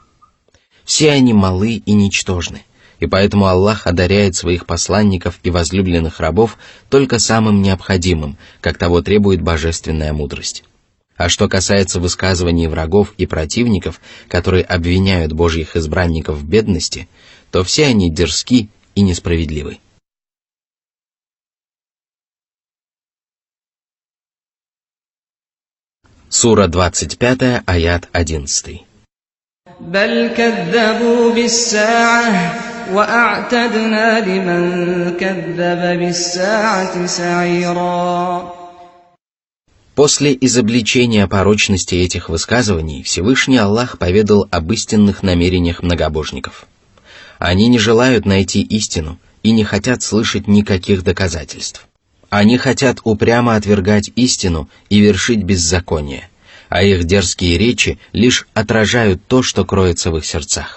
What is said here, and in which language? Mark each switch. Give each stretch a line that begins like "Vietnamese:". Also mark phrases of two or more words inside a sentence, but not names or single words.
Russian: Все они малы и ничтожны, и поэтому Аллах одаряет своих посланников и возлюбленных рабов только самым необходимым, как того требует божественная мудрость. А что касается высказываний врагов и противников, которые обвиняют Божьих избранников в бедности, то все они дерзки и несправедливы. Сура 25, аят 11.
Arabic: بل كذبوا بالساعة وأعتدنا لمن كذب بالساعة سعيرا.
Russian: После изобличения порочности этих высказываний Всевышний Аллах поведал об истинных намерениях многобожников. Они не желают найти истину и не хотят слышать никаких доказательств. Они хотят упрямо отвергать истину и вершить беззаконие, а их дерзкие речи лишь отражают то, что кроется в их сердцах.